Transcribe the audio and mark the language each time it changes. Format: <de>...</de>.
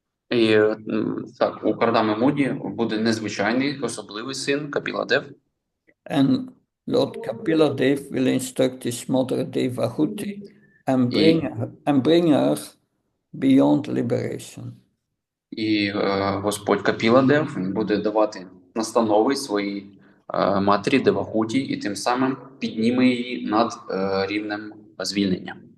<uk>І так, у Кардами Муні буде незвичайний, особливий син Капіладев.</uk> <en>And Lord Kapila will instruct his mother Devahuti and bring her beyond liberation.</en> <uk>І Господь Капіладев буде давати настанови своїй матері Девахуті і тим самим підніме її над рівнем звільнення.</uk>